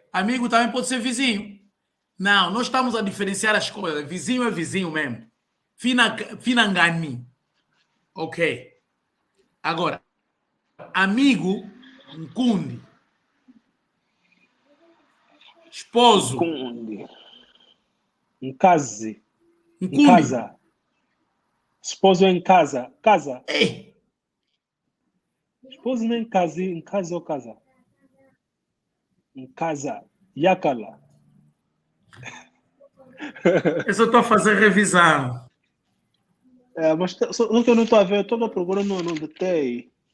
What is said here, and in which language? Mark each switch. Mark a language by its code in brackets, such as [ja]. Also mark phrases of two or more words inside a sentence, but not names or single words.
[pt] Amigo também pode ser vizinho. Não, nós estamos a diferenciar as coisas. Vizinho é vizinho mesmo. Finangani. Ok. Agora, amigo, Nkundi. Esposo. [kg] Kundi. Nkazi. [pt] Nkundi. Nkasa. Esposo em casa. Casa. Ei, Esposo não é em casa ou casa? Em casa. Yakala. eu só estou a fazer revisão. Mas só que eu não estou a ver, eu estou a procurar no detalhe.